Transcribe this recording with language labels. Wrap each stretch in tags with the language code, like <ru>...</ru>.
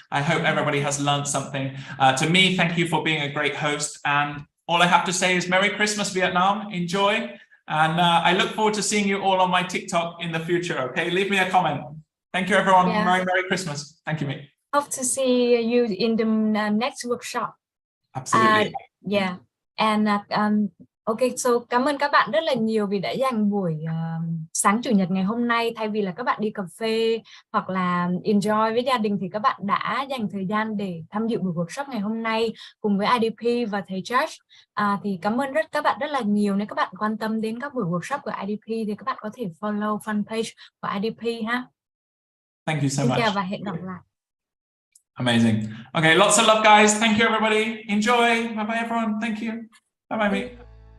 <en>I hope everybody has learned something. To me, thank you for being a great host. And all I have to say is Merry Christmas, Vietnam. Enjoy. And I look forward to seeing you all on my TikTok in the future. Okay, leave me a comment. Thank you, everyone. Yeah. Merry Christmas. Thank you, mate. Hope to see you in the next workshop. Absolutely. Yeah. And okay, so</en> <vi>cảm ơn các bạn rất là nhiều vì đã dành buổi sáng chủ nhật ngày hôm nay, thay vì là các bạn đi cà phê hoặc là enjoy với gia đình thì các bạn đã dành thời gian để tham dự buổi workshop ngày hôm nay cùng với IDP và thầy Josh. Thì cảm ơn các bạn rất là nhiều. Nếu các bạn quan tâm đến các buổi workshop của IDP thì các bạn có thể follow fan page của IDP ha.</vi> <en>Thank you so</en> <vi>Xin</vi> <en>much.</en> <vi>chào và hẹn gặp lại.</vi> <en>Amazing. Okay, lots of love, guys. Thank you, everybody. Enjoy. Bye bye, everyone. Thank you. Bye bye, mate.</en>